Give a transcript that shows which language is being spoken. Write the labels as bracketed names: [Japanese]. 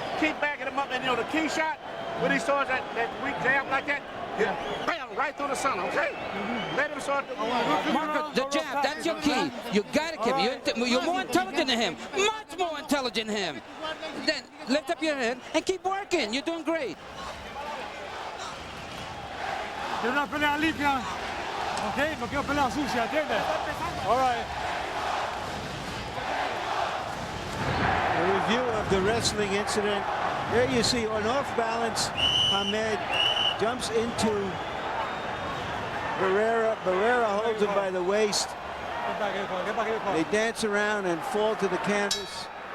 [English] Keep backing him up, and you know the key shot when he saws that weak jab like that, bam, right through the center, okay? Let him sort Marco, the jab, that's your key. You got to keep it. You're more intelligent than him. Much more intelligent than him. Then lift up your head and keep working. You're doing great. [Spanish] Quiero una pelea limpia. Ok, no quiero pelea sucia, ¿entiendes? [English] All right. A review of the wrestling incident. There you see, on off balance, Hamed jumps into Barrera. Barrera holds him by the waist. They dance around and fall to the canvas.